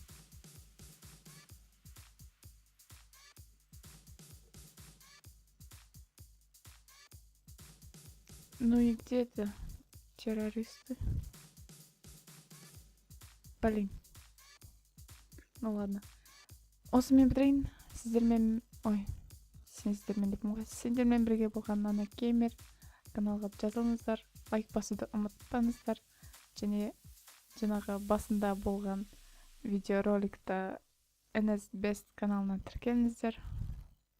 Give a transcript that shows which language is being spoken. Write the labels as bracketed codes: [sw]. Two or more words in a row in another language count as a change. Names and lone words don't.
[ru] Ну и где это террористы? Блин. Ну ладно. [kk] Осымен бітірейін. Сіздермен бірге болған Нана Геймер. Каналға жазылыңыздар, лайк басуды ұмытпаңыздар. Және жаңағы басында болған видеороликта NS Best каналына тіркеліңіздер.